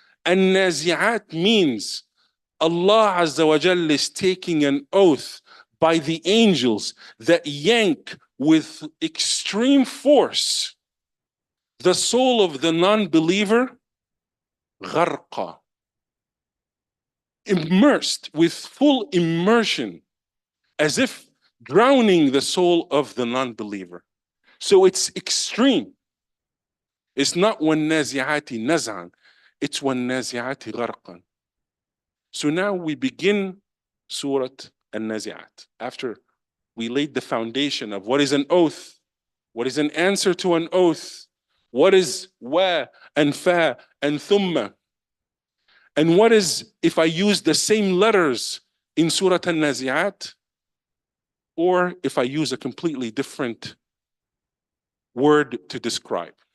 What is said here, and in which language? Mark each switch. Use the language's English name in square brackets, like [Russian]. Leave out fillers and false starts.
[English] An-Nazi'at means Allah Azza wa Jal is taking an oath by the angels that yank with extreme force the soul of the non-believer, gharqa, immersed with full immersion, as if drowning the soul of the non-believer. So it's extreme. It's not [Arabic] وَالنَّازِعَاتِ نَزْعًا, it's وَالنَّازِعَاتِ غَرْقًا. [English] So now we begin Surah An-Nazi'at. After we laid the foundation of what is an oath, what is an answer to an oath, what is wa and fa and thumma, and what is if I use the same letters in Surah An-Nazi'at, or if I use a completely different word to describe.